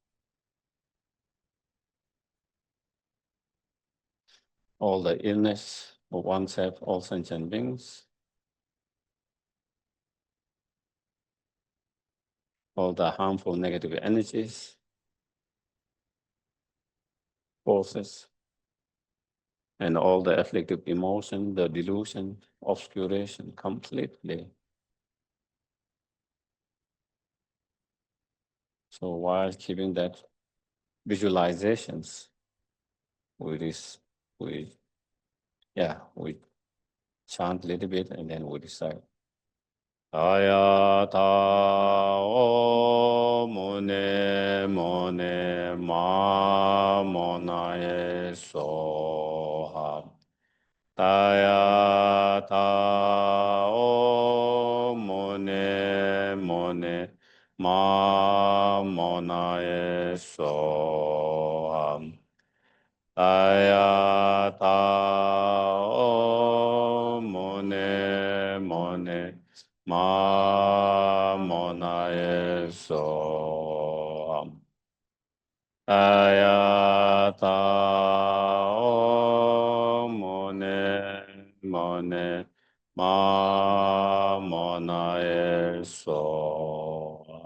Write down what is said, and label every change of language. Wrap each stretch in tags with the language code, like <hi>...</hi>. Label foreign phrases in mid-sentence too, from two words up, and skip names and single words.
<en>All the illness of oneself, all sentient beings, all the harmful negative energies, forces, and all the afflictive emotion, the delusion, obscuration completely. So while keeping that visualizations, we chant a little bit and then we recite. Ayata o mone mone ma monae soha. Ayata o mone mone ma monae soha. Ayata o mone mone ma monae so. Ayata o mone mone ma monae so.</en>